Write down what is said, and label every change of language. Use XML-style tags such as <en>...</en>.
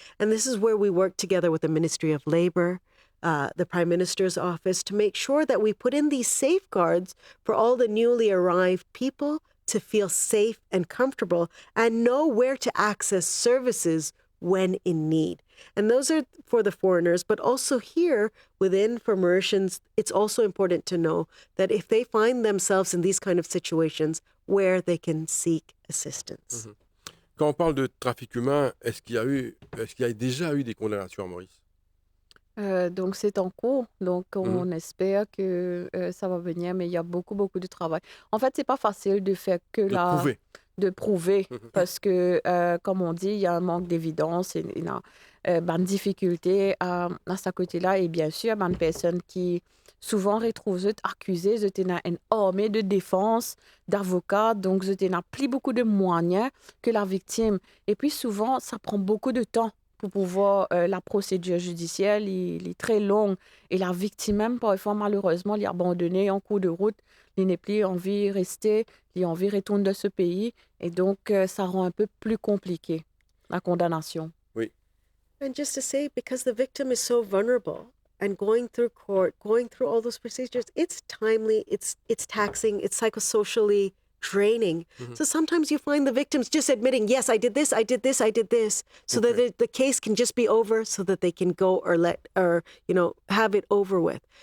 <en>And this is where we work together with the Ministry of Labor, the Prime Minister's office, to make sure that we put in these safeguards for all the newly arrived people to feel safe and comfortable and know where to access services when in need. And those are for the foreigners, but also here within for Mauritians, it's also important to know that if they find themselves in these kind of situations, where they can seek assistance.</en> <fr>Quand on parle de trafic humain, est-ce qu'il y a déjà eu des condamnations à Maurice? Donc, c'est en cours. Donc, on espère que ça va venir, mais il y a beaucoup, beaucoup de travail. En fait, c'est pas facile de faire que de prouver parce que, comme on dit, il y a un manque d'évidence et il y a une difficulté à ce côté-là. Et bien sûr, il y a une personne qui souvent retrouve accusée, il y a une armée de défense, d'avocats, donc il y a plus beaucoup de moyens que la victime. Et puis souvent, ça prend beaucoup de temps pour pouvoir, la procédure judiciaire, il est très longue. Et la victime même, parfois, malheureusement, il est abandonné en cours de route. Il n'est plus envie de rester, il a envie de retourner dans ce pays. Et donc, ça rend un peu plus compliqué, la condamnation. Oui.</fr> <en>And just to say, because the victim is so vulnerable and going through court, going through all those procedures, it's timely, it's taxing, it's psychosocially draining. So sometimes you find the victims just admitting, yes, I did this, I did this, I did this, so that the case can just be over, so that they can go or have it over with.</en>